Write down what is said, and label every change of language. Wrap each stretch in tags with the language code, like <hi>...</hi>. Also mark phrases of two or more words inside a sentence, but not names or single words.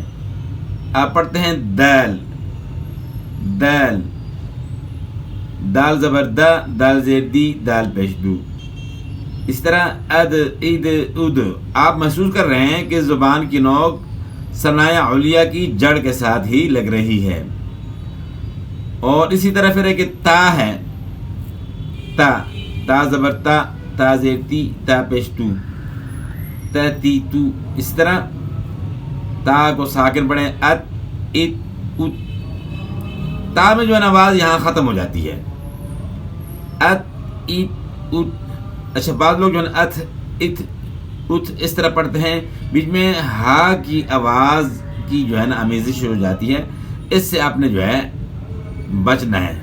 <ur>آپ پڑھتے ہیں دال دال، دال زبر دا، دال زیر دی، دال پیش دو۔ اس طرح اد اد اد، آپ محسوس کر رہے ہیں کہ زبان کی نوک ثنایا علیا کی جڑ کے ساتھ ہی لگ رہی ہے۔ اور اسی طرح پھر ایک تا ہے، تا، تا زبر تا، تا زیر تی، تا پیش تو، تا تی تو۔ اس طرح تا کو ساکن پڑھیں، ات ات ات۔ تا میں جو ہے نا آواز یہاں ختم ہو جاتی ہے، ات ات ات۔ اچھا بعض لوگ جو ہے نا ات ات ات اس طرح پڑھتے ہیں، بیچ میں ہا کی آواز کی جو ہے نا آمیزش ہو جاتی ہے، اس سے آپ نے جو ہے بچنا ہے۔</ur>